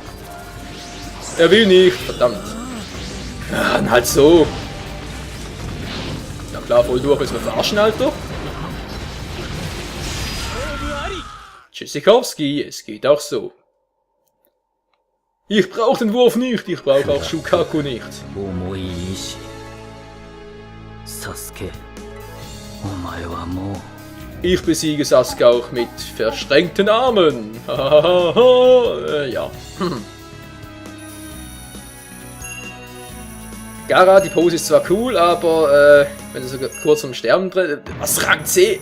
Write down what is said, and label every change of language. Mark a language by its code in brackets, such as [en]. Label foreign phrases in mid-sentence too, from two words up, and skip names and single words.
[de] Er will nicht, verdammt. Ja, dann halt so. Na klar, voll durch, ist mir verarschen, Alter. Tschüssikowski, es geht auch so. Ich brauche den Wurf nicht, ich brauche auch Shukaku nicht. [ja] Sasuke, お前はもう... [de] Ich besiege Sasuke auch mit verschränkten Armen. Ja. Gaara, die Pose ist zwar cool, aber wenn du sogar kurz vorm Sterben drin... Was, Rang C?